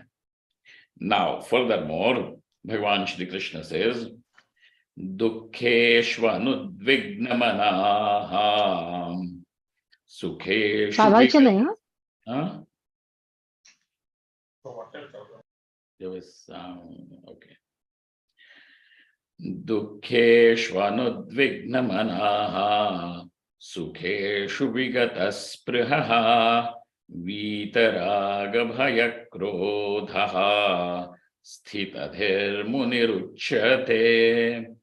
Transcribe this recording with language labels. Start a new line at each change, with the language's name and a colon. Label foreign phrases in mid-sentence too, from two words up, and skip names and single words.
English: Now, furthermore, Bhagavan Shri Krishna says,
Sanskrit: दुःखेष्व नुद्विग्नमनाः सुखेषु.
English: Huh? There was okay.
Sanskrit: दुःखेष्वनुद्विग्नमनाः सुखेषु विगतस्पृहः वीतरागभयक्रोधः स्थितधीर्मुनिरुच्यते.